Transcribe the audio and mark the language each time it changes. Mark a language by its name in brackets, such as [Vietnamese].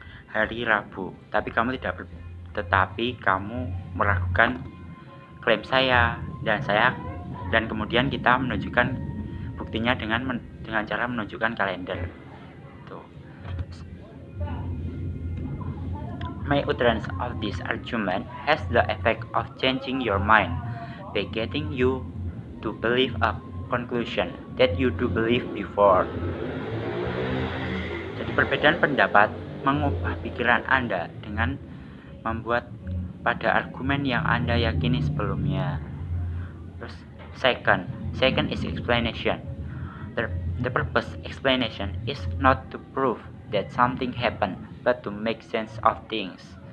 [Indonesian] hari Rabu, tetapi kamu meragukan klaim saya, dan kemudian kita menunjukkan buktinya dengan cara menunjukkan kalender. Tuh. [English] My utterance of this argument has the effect of changing your mind by getting you to believe a conclusion that you do believe before. [Indonesian] Jadi perbedaan pendapat mengubah pikiran Anda dengan membuat pada argumen yang Anda yakini sebelumnya. Terus [English] second is explanation. The purpose explanation is not to prove that something happened, but to make sense of things.